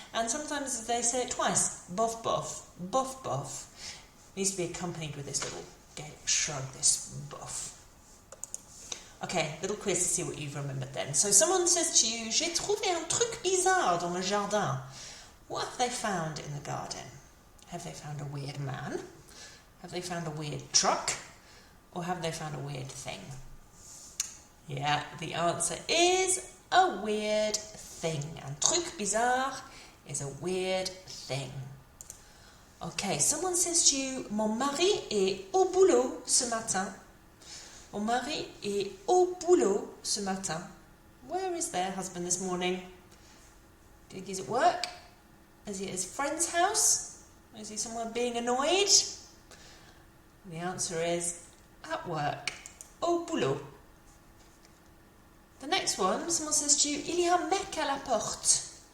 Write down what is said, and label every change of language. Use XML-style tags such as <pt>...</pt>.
<en>And sometimes they say it twice, bof, bof, bof, bof. It needs to be accompanied with this little shrug, this bof. Okay, little quiz to see what you've remembered then. So someone says to you,</en> <fr>j'ai trouvé un truc bizarre dans le jardin.</fr> <en>What have they found in the garden? Have they found a weird man? Have they found a weird truck? Or have they found a weird thing? Yeah, the answer is a weird thing.</en> <fr>Un truc bizarre</fr> <en>is a weird thing. Okay, someone says to you,</en> <fr>mon mari est au boulot ce matin. Mon mari est au boulot ce matin.</fr> <en>Where is their husband this morning? Do you think he's at work? Is he at his friend's house? Is he somewhere being annoyed? The answer is at work. Au boulot. The next one, someone says to you,</en> <fr>il y a un mec à la porte.</fr>